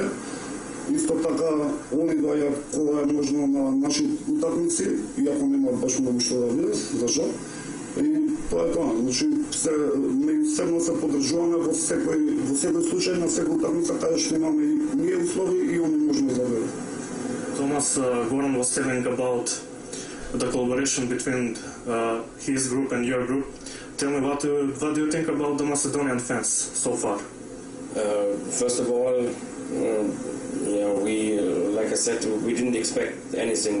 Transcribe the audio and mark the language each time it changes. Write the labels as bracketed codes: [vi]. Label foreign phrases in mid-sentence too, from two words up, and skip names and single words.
[mk] Исто така, они доаѓаат кога е можно на наши утакмици, иако немаат баш многу што да видат, за жал. И тоа е тоа, значи меѓусебно се поддржуваме во секој случај на секоја утакмица каде што имаме и ние услови и они можеме да видат. [en] Thomas, Goran was telling about the collaboration between his group and your group. Tell me, what do you think about the Macedonian fans so far? First of all, we, like I said, we didn't expect anything.